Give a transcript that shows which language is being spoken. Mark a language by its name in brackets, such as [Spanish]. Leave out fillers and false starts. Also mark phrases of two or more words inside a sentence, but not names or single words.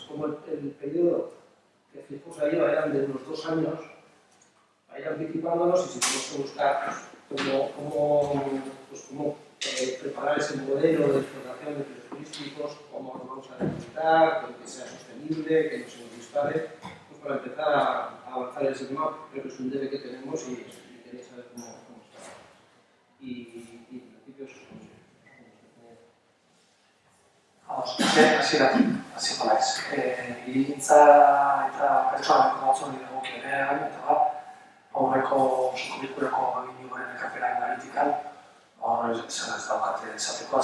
[Spanish] Como el periodo que fijamos ahí eran de unos 2 años, a ir anticipándonos y si tenemos que buscar cómo preparar ese modelo de explotación de pisos turísticos, cómo lo vamos a delimitar, que sea sostenible, que no se nos dispare, pues para empezar a avanzar en ese tema. Creo que es un debe que tenemos y quería saber cómo está. Y en principio eso es [Basque] Hasiko naiz. Hirigintza eta pertsonaleko batzordeari dagokionean, eta aurreko subkurrikulako aginduaren ekarpenaren analitikan, esan ez daukate esateko